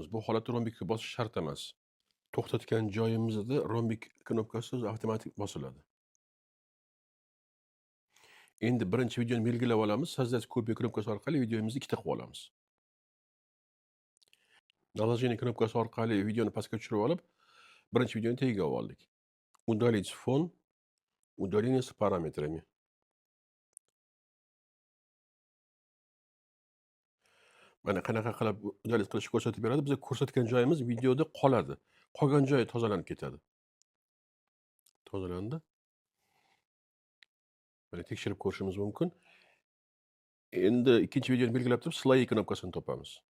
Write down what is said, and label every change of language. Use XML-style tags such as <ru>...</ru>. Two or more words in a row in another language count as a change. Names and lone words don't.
<uz>Bu holatda rombikka bosish shart emas. To'xtatgan joyimizda rombik knopkasi o'zi avtomatik bosiladi. Endi birinchi videoni belgilab olamiz.</uz> <ru>Создать копия</ru> <uz>knopkasi orqali videomizni ikkita qilib olamiz. Наложение knopkasi orqali videoni pastga tushirib olib, birinchi videoni tagiga oldik.</uz> <ru>Удалить фон, удаление с параметрами.</ru> <uz>Mana qanaqa qilib udalить qilishni ko'rsatib beradi. Biz ko'rsatgan joyimiz videoda qoladi. Qolgan joyi tozalanib ketadi. Tozalandi. Mana tekshirib ko'rishimiz mumkin. Endi ikkinchi videoni belgilab turib, slay knopkasini topamiz.</uz>